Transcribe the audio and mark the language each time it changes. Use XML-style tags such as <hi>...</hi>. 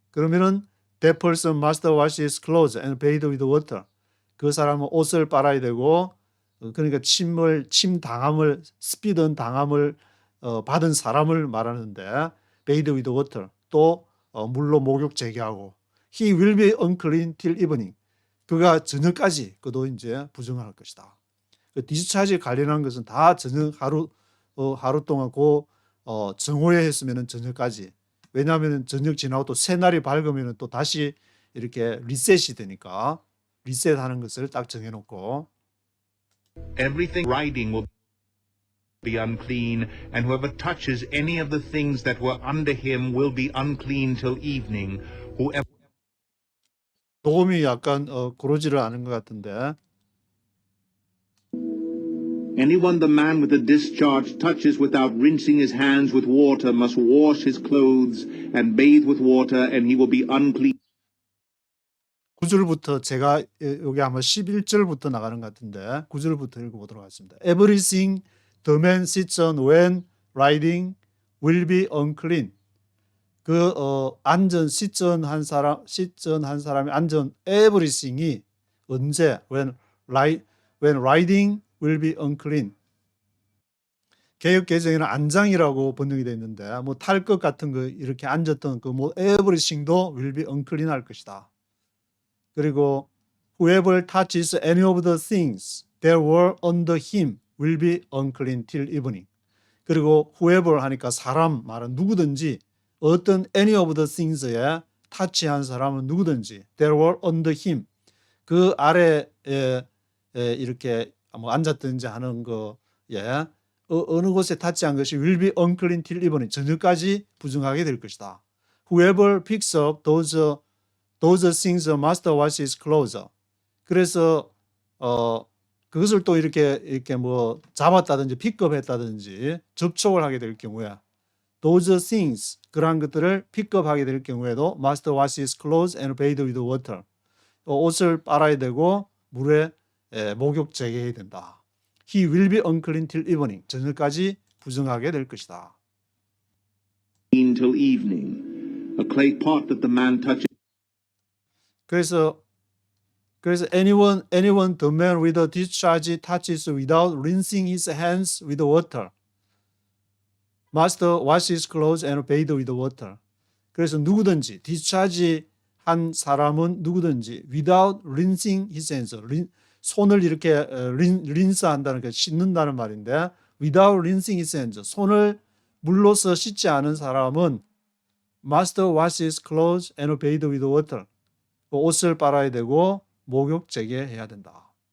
<ko>그러면은</ko> <en>that person must wash his clothes and bathe with water.</en> <ko>그 사람은 옷을 빨아야 되고 그러니까 침 당함을 spit on 당함을 받은 사람을 말하는데</ko> <en>bathe with water</en> <ko>또 물로 목욕 재개하고</ko> <en>he will be unclean till evening.</en> <ko>그가 저녁까지 그도 이제 부정할 것이다. 그 디스차지 관련한 것은 다 저녁 하루 동안 정오에 했으면은 저녁까지. 왜냐하면 저녁 지나고 또 새 날이 밝으면은 또 다시 이렇게 리셋이 되니까 리셋하는 것을 딱 정해놓고</ko> <en>Everything writing will be unclean, and whoever touches any of the things that were under him will be unclean till evening. Whoever</en> <ko>도움이 약간 고르지를 않은 것 같은데</ko> <en>Anyone the man with the discharge touches without rinsing his hands with water must wash his clothes and bathe with water, and he will be unclean.</en> <ko>9절부터 제가 여기 아마 11절부터 나가는 것 같은데 9절부터 읽어보도록 하겠습니다.</ko> <en>Everything the man sits on when riding will be unclean.</en> <ko>앉은</ko> <en>sit on</en> <ko>한 사람이 앉은</ko> <en>everything</en> <ko>이 언제</ko> <en>when riding will be unclean.</en> <ko>개역 개정에는 안장이라고 번역이 되어 있는데 뭐 탈 것 같은 거 이렇게 앉았던 그 뭐 everything도</ko> <en>will be unclean</en> <ko>할 것이다. 그리고</ko> <en>whoever touches any of the things that were under him will be unclean till evening.</en> <ko>그리고 whoever 하니까 사람 말은 누구든지 어떤</ko> <en>any of the things</en> <ko>에 타치한 사람은 누구든지</ko> <en>that were under him</en> <ko>그 아래에 이렇게 뭐 앉았든지 하는 거에 어느 곳에 타치한 것이</ko> <en>will be unclean till evening</en> <ko>저녁까지 부정하게 될 것이다.</ko> <en>Whoever picks up those things must wash his clothes.</en> <ko>그래서 그것을 또 이렇게 뭐 잡았다든지 픽업했다든지 접촉을 하게 될 경우에</ko> <en>those things</en> <ko>그러한 것들을 픽업하게 될 경우에도</ko> <en>must wash his clothes and bathe with water.</en> <ko>옷을 빨아야 되고 물에 목욕 재개해야 된다.</ko> <en>He will be unclean till evening.</en> <ko>저녁까지 부정하게 될 것이다.</ko> <en>Till evening. A clay pot that the man touches.</en> <ko>그래서</ko> <en>anyone the man with a discharge touches without rinsing his hands with water must wash his clothes and bathe with water.</en> <ko>그래서 누구든지 discharge 한 사람은 누구든지</ko> <en>without rinsing his hands</en> <ko>손을 이렇게 린스한다는 게 씻는다는 말인데</ko> <en>without rinsing his hands.</en> <ko>손을 물로써 씻지 않은 사람은</ko> <en>must wash his clothes and bathe with water.</en> <ko>옷을 빨아야 되고 목욕 재개해야 된다.</ko>